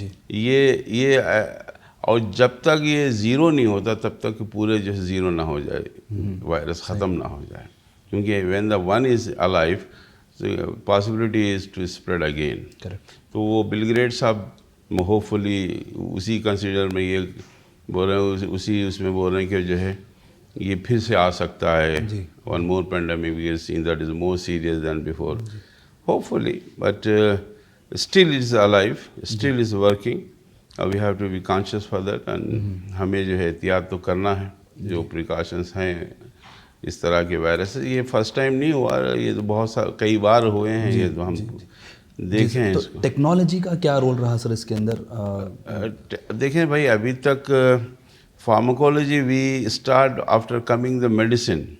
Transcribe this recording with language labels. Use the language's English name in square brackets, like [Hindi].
[Urdu] یہ اور جب تک یہ زیرو نہیں ہوتا تب تک پورے جو ہے زیرو نہ ہو جائے, وائرس ختم نہ ہو جائے, کیونکہ [English] when the one is alive, the possibility is to spread again. Correct. [Urdu] تو وہ بل گیٹس صاحب ہوپ فلی اسی کنسیڈر میں یہ بول رہے ہیں, اسی اس میں بول رہے ہیں کہ جو ہے یہ پھر سے آ سکتا ہے. [English] one more pandemic we have seen that is more serious than before. Hopefully, but still it is alive, still is working. We have to be conscious for that, and [Urdu] ہمیں جو ہے احتیاط تو کرنا ہے. جو پریکاشنس ہیں اس طرح کے وائرس, یہ فرسٹ ٹائم نہیں ہوا, یہ تو بہت کئی بار ہوئے ہیں. یہ تو ہم دیکھیں ہیں اس کو. ٹیکنالوجی کا کیا رول رہا سر اس کے اندر؟ دیکھیں بھائی, ابھی تک pharmacology [English] We start after coming the medicine.